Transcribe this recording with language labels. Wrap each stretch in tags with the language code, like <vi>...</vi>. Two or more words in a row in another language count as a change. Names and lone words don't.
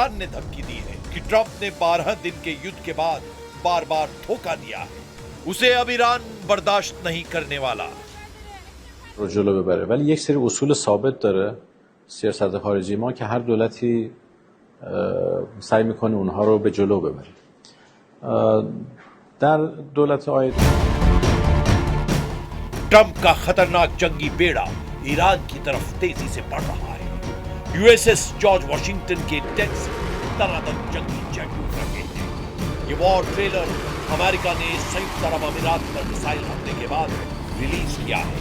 <hi>ईरान ने धमकी दी है कि ट्रंप ने 12 दिन के युद्ध के बाद बार बार धोखा दिया है, उसे अब ईरान बर्दाश्त नहीं करने वाला.</hi> <fa>رو جلو ببره ولی یک سری اصول ثابت داره سیاست خارجی ما که هر دولتی سعی میکنه اونها رو به جلو ببره. در دولت آید</fa> <hi>ट्रंप का खतरनाक जंगी बेड़ा ईरान की तरफ तेजी से बढ़ रहा है. यूएसएस जॉर्ज वॉशिंगटन के डेक से तनातन जंगी जेट उड़ रहे हैं. ये</hi> <en>war trailer</en> <hi>अमेरिका ने संयुक्त अरब अमीरात पर मिसाइल हमले के बाद रिलीज किया है.</hi>